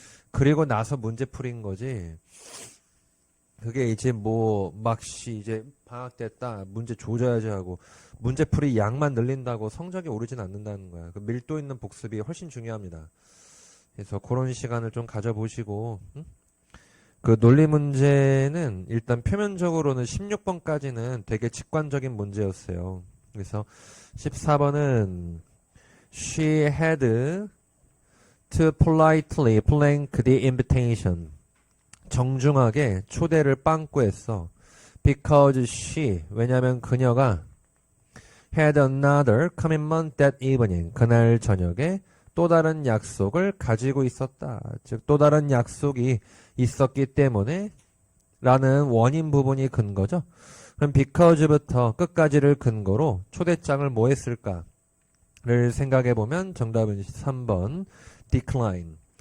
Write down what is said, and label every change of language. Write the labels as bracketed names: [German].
[Korean] 그리고 나서 문제풀이인 거지. 그게 이제 뭐 막시 이제 방학 됐다 문제 조져야지 하고 문제풀이 양만 늘린다고 성적이 오르진 않는다는 거야. 그 밀도 있는 복습이 훨씬 중요합니다. 그래서 그런 시간을 좀 가져보시고, 응? 그 논리 문제는 일단 표면적으로는 16번까지는 되게 직관적인 문제였어요. 그래서 14번은 [English] She had to politely plank the invitation. [Korean] 정중하게 초대를 빵꾸 했어. [English] Because she, [Korean] 왜냐면 그녀가 [English] had another commitment that evening. [Korean] 그날 저녁에 또 다른 약속을 가지고 있었다. 즉 또 다른 약속이 있었기 때문에 라는 원인 부분이 근거죠. 그럼 because부터 끝까지를 근거로 초대장을 뭐 했을까를 생각해보면 정답은 3번 decline.